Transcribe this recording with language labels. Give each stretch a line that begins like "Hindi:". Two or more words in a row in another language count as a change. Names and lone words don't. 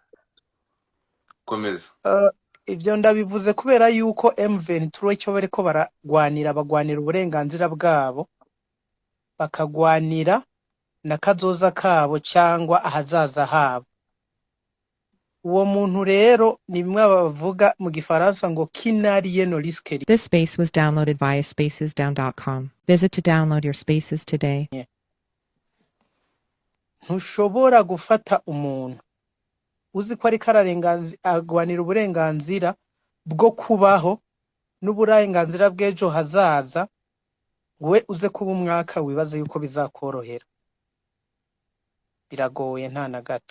Rundi: Ivyo ndabivuze kubera yuko M23 icyo bariko bagwanira uburenganzira bwabo bakagwanira na kazoza kabo cyangwa ahazaza habo. Uwo muntu rero ni bimwe bavuga mu gifaransa ngo kinariye no risque.
English: This space was downloaded via spacesdown.com. Visit to download your spaces today.
Rundi: Ntushobora gufata umuntu uzi ko ari kararenganzi agwanira uburenganzira bwo kubaho n'uburenganzira bw'ejo hazaza we uze kuba umwaka wibaze yuko bizakorohera, biragoye nta na gato.